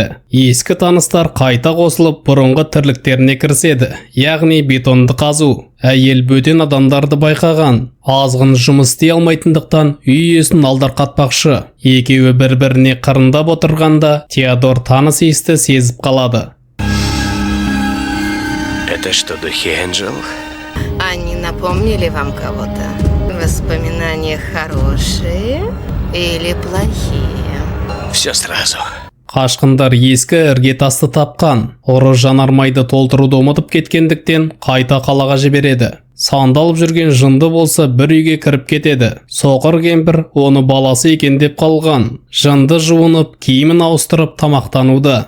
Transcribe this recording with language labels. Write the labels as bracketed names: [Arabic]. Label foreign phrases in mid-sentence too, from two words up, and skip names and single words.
[Kazakh] Ескі таныстар қайта қосылып, бұрынғы тірліктеріне кіріседі, яғни бетонды қазу. Әйел бөтен адамдарды байқаған. Азғын жұмыс істей алмайтындықтан үй иесін алдарқатпақшы. Екеуі бір-біріне қырындап отырғанда, Теодор таныс иісті сезіп қалады. [Russian] Это что, духи, Энджел? Они напомнили вам кого-то? Воспоминания хорошие или плохие? Все сразу. [Kazakh] Қашқындар ескі іргетасты тапқан. Ұры жанармайды толтыруды ұмытып кеткендіктен қайта қалаға жібереді. Сандалып жүрген жынды болса бір үйге кіріп кетеді. Соқыр кемпір оны баласы екен деп қалған. Жынды жуынып, киімін ауыстырып тамақтануда.